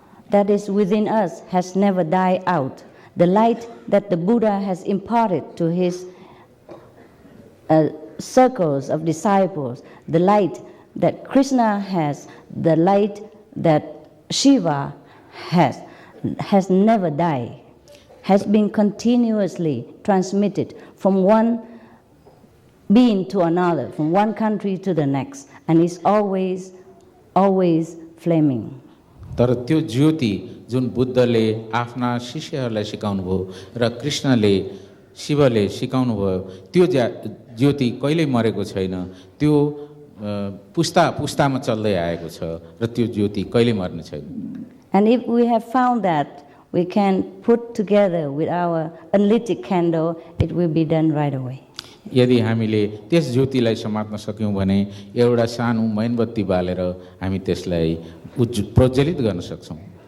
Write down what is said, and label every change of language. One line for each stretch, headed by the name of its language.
English: that is within us has never died out. The light that the Buddha has imparted to his circles of disciples, the light that Krishna has, the light that Shiva has never died, has been continuously transmitted from one being to another, from one country to the next, and is always, always flaming.
Nepali: तर त्यो ज्योति जुन बुद्धले आफ्ना शिष्यहरूलाई सिकाउनु भयो र कृष्णले शिवले सिकाउनु भयो त्यो ज्योति कहिल्यै मरेको छैन, त्यो पुस्ता पुस्तामा चल्दै आएको छ र त्यो ज्योति कहिल्यै मर्ने छैन.
English: And if we have found that, we can put together with our unlit candle, it will be done right away.
Nepali: यदि हामीले त्यस ज्योतिलाई समात्न सक्यौँ भने एउटा सानो मैनबत्ती बालेर हामी त्यसलाई प्रज्वलित गर्न सक्छौँ.